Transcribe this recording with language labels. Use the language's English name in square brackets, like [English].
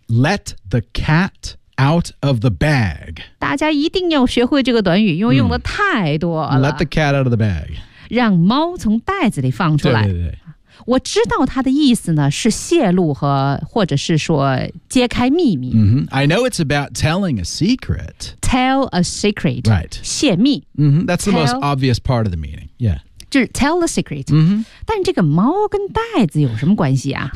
[English] Let the cat out of the bag. [Chinese] 大家一定要学会这个短语，因为用的太多了。 [English] Let the cat out of the bag. [Chinese] 让猫从袋子里放出来。对对对。我知道他的意思呢是泄露和或者是说揭开秘密。 [English] Mm-hmm. I know it's about telling a secret. Tell a secret. Right. [Chinese] 泄密。 [English] Mm-hmm. That's the most obvious part of the meaning. Yeah. [Chinese] 就是 [English] tell a secret. Mm-hmm. [Chinese] 但这个猫跟袋子有什么关系啊？